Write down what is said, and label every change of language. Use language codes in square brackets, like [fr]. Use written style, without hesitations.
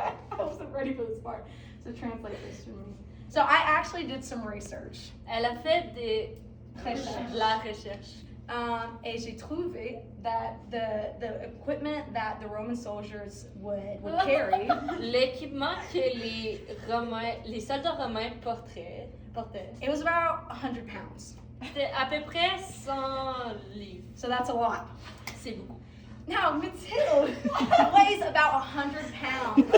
[en] I wasn't ready for this part. So, translate this to me. So, I actually did some research. [fr] Elle a fait la recherche. Et j'ai trouvé [en] that the equipment that the Roman soldiers would carry. [fr] L'équipement que les soldats romains portaient, [en] It was about 100 pounds. [fr] c'était à peu près 100 livres. [en] So, that's a lot. [fr] C'est beaucoup. [en] Now, Mathilde weighs about 100 pounds.